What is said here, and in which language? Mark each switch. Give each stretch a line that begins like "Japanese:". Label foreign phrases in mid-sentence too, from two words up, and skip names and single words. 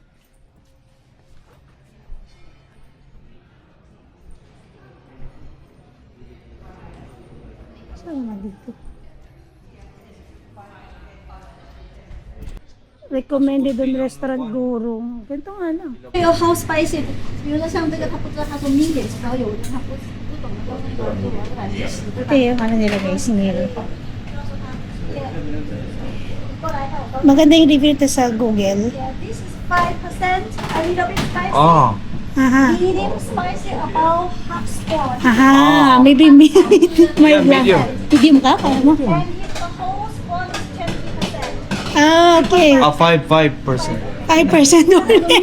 Filipino: Saan na dito?
English: Recommended on restaurant Gurong.
Filipino: Ganito nga lang.
Chinese: 有
English: house spicy，
Chinese: 比如说像这个，它不知道它说 medium，然后有的它不懂的都是我的感觉。
Filipino: Ito yung ano nila guys, meal. Maganda yung review ito sa Google.
English: Yeah, this is 5%, a little bit spicy. Ah. Aha. Medium spicy, about half spoon. Aha. Maybe medium. medium.
Filipino: Medium ka? Kaya mo?
English: And if the whole spoon is 20%. Ah, okay. 5%. 5% only.